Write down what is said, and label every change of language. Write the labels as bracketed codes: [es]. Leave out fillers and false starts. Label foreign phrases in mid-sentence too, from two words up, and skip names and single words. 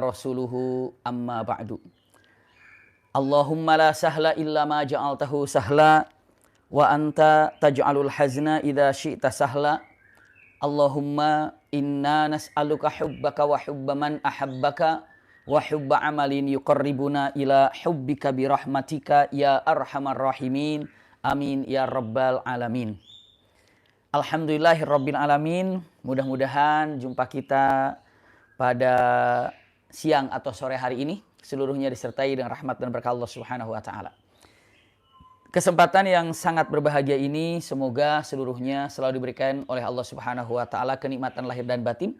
[ar] رسوله أما بعد. اللهم لا سهل إلا ما جعلته سهلا وأنت تجعل الحزن إذا شئت سهلا. اللهم إنا نسألك حبك وحب من أحبك وحب عمل يقربنا إلى حبك برحمتك يا أرحم الراحمين. آمين يا رب العالمين. الحمد لله رب العالمين. [id] Mudah-mudahan jumpa kita pada siang atau sore hari ini seluruhnya disertai dengan rahmat dan berkah [ar] الله سبحانه وتعالى. [id] Kesempatan yang sangat berbahagia ini semoga seluruhnya selalu diberikan oleh [ar] الله سبحانه وتعالى [id] kenikmatan lahir dan batin.